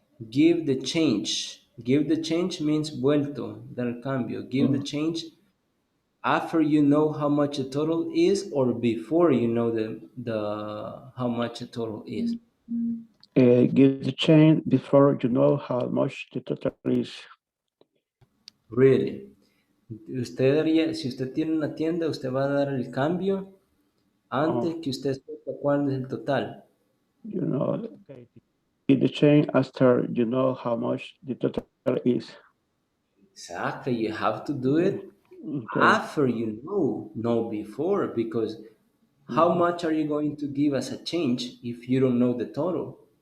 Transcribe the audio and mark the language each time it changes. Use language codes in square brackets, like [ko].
[en] Give the change. Give the change means [es] vuelto, dar cambio. [en] Give the change after you know how much the total is or before you know the how much the total is. Give the change before you know how much the total is. Really. [es] Usted daría, si usted tiene una tienda, usted va a dar el cambio antes Oh, que usted sepa cuál es el total. [en] you know, okay. Give the change after you know how much the total is. Exactly. You have to do it Okay. after you know, not before, because how much are you going to give as a change if you don't know the total?